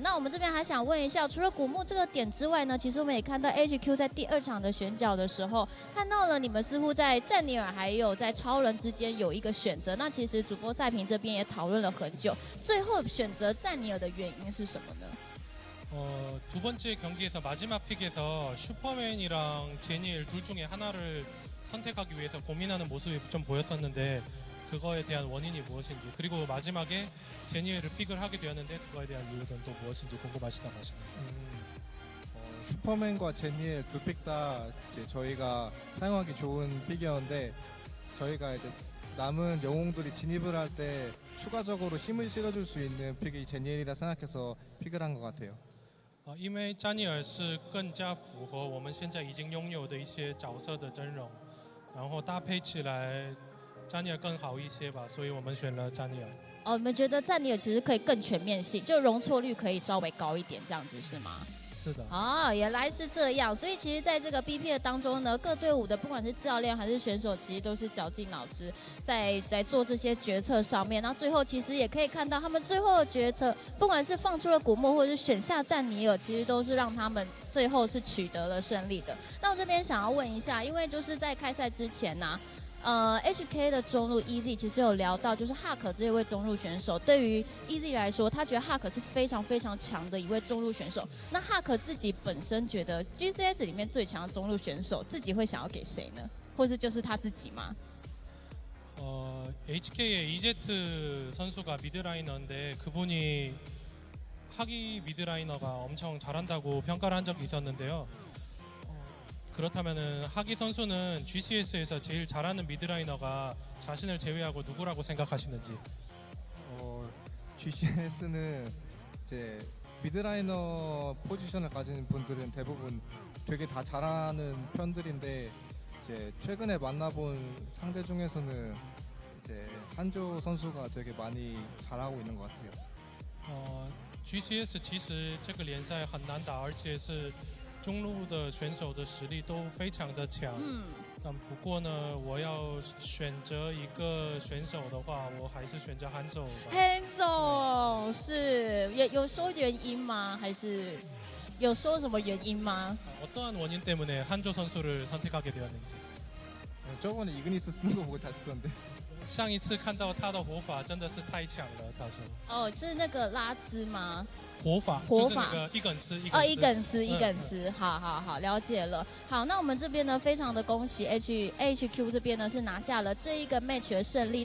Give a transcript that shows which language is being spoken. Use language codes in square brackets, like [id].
[zh] 那我们这边还想问一下，除了古木这个点之外呢，其实我们也看到 HQ 在第2场的选角的时候，看到了你们似乎在赞尼尔还有在超人之间有一个选择。那其实主播赛评这边也讨论了很久，最后选择赞尼尔的原因是什么呢？ [ko] 두 번째 경기에서 마지막 픽에서 슈퍼맨이랑 제니엘 둘 중에 하나를 선택하기 위해서 고민하는 모습이 좀 보였었는데 그거에 대한 원인이 무엇인지, 그리고 마지막에 제니엘을 픽을 하게 되었는데 그거에 대한 이유는 또 무엇인지 궁금하시다고 하십니다. 슈퍼맨과 제니엘 두 픽 다 이제 저희가 사용하기 좋은 픽이었는데, 저희가 이제 남은 영웅들이 진입을 할 때 추가적으로 힘을 실어줄 수 있는 픽이 제니엘이라 생각해서 픽을 한 것 같아요. [zh] 因为詹尼尔是更加符合我们现在已经拥有的一些角色的阵容，然后搭配起来，詹尼尔更好一些吧，所以我们选了詹尼尔。你们觉得赞尼尔其实可以更全面性，就容错率可以稍微高一点，这样子是吗？是的。原来是这样。所以其实在这个 BP 的当中呢，各队伍的不管是教练还是选手，其实都是绞尽脑汁在做这些决策上面。那最后其实也可以看到，他们最后的决策，不管是放出了古木，或者是选下赞尼尔，其实都是让他们最后是取得了胜利的。那我这边想要问一下，因为就是在开赛之前呢、HK 的中路 EZ 其实有聊到，就是 Hak 这一位中路选手，对于 EZ 来说，他觉得 Hak 是非常非常强的一位中路选手。那 Hak 自己本身觉得 GCS 里面最强的中路选手，自己会想要给谁呢？或是就是他自己吗？ [ko] HK의 이제트 선수가 미드라이너인데 그분이 하기 미드라이너가 엄청 잘한다고 평가를 한 적이 있었는데요. 그렇다면은 하기 선수는 GCS에서 제일 잘하는 미드라이너가 자신을 제외하고 누구라고 생각하시는지? GCS는 이제 미드라이너 포지션을 가진 분들은 대부분 되게 다 잘하는 편들인데, 이제 최근에 만나본 상대 중에서는 이제 한조 선수가 되게 많이 잘하고 있는 것 같아요. [zh] GCS 其实这个联赛很难打，而且是中路的选手的实力都非常的强。不过呢，我要选择一个选手的话，我还是选择한조。 한조是有说原因吗？还是有说什么原因吗？ [ko] 어떠한 원인 때문에 한조 선수를 선택하게 되었는지. 저번에 이그니스 쓰는 거 보고 잘 쓰던데. [zh] 上一次看到他的活法真的是太强了，他说。哦，是那个拉兹吗？活法，就是那个一梗丝，一梗丝，好，了解了。好，那我们这边呢，非常的恭喜 HQ 这边呢是拿下了这一个 match 的胜利。